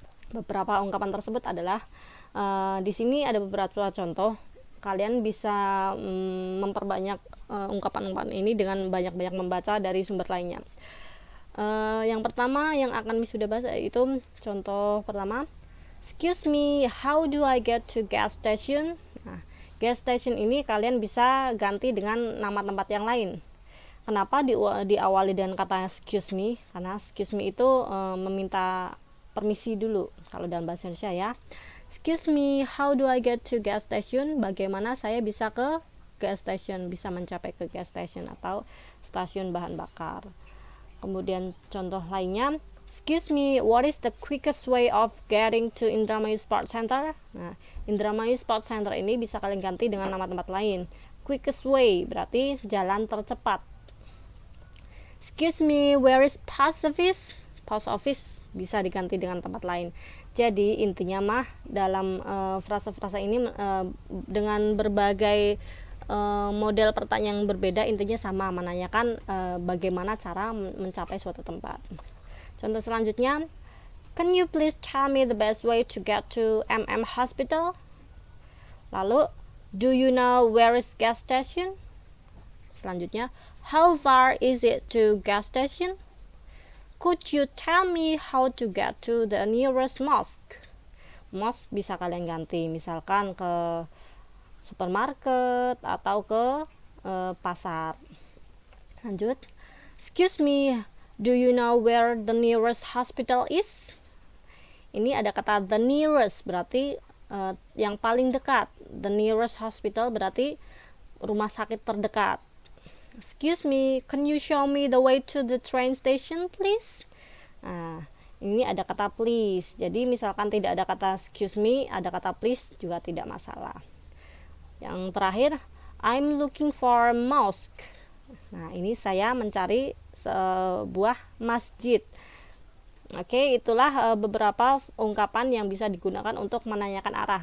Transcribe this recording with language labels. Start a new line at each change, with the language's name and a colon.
Indonesian: Beberapa ungkapan tersebut adalah di sini ada beberapa contoh. Kalian bisa memperbanyak ungkapan-ungkapan ini dengan banyak-banyak membaca dari sumber lainnya. Yang pertama yang akan Miss sudah bahas itu contoh pertama.
English: Excuse me, how do I get to gas station?
Indonesian: Nah, gas station ini kalian bisa ganti dengan nama tempat yang lain. Kenapa diawali dengan kata excuse me? Karena excuse me itu meminta permisi dulu kalau dalam bahasa Indonesia ya.
English: Excuse me, how do I get to gas station?
Indonesian: Bagaimana saya bisa ke gas station, bisa mencapai ke gas station atau stasiun bahan bakar. Kemudian contoh lainnya,
English: excuse me, what is the quickest way of getting to Indramayu Sports Center?
Indonesian: Nah, Indramayu Sports Center ini bisa kalian ganti dengan nama tempat lain.
English: Quickest way
Indonesian: berarti jalan tercepat.
English: Excuse me, where is post office?
Indonesian: Post office bisa diganti dengan tempat lain. Jadi intinya mah dalam frasa-frasa ini dengan berbagai model pertanyaan yang berbeda, intinya sama, menanyakan bagaimana cara mencapai suatu tempat. Contoh selanjutnya,
English: can you please tell me the best way to get to MM Hospital? Lalu, do you know where is gas station? Selanjutnya, how far is it to gas station? Could you tell me how to get to the nearest mosque?
Indonesian: Mosque bisa kalian ganti, misalkan ke supermarket atau ke pasar.
English: Lanjut, excuse me, do you know where the nearest hospital is?
Indonesian: Ini ada kata
English: the nearest
Indonesian: berarti yang paling dekat.
English: The nearest hospital
Indonesian: berarti rumah sakit terdekat.
English: Excuse me, can you show me the way to the train station, please?
Indonesian: Nah, ini ada kata please. Jadi misalkan tidak ada kata excuse me, ada kata please juga tidak masalah. Yang terakhir,
English: I'm looking for a mosque.
Indonesian: Nah, ini saya mencari sebuah masjid. Oke, itulah beberapa ungkapan yang bisa digunakan untuk menanyakan arah.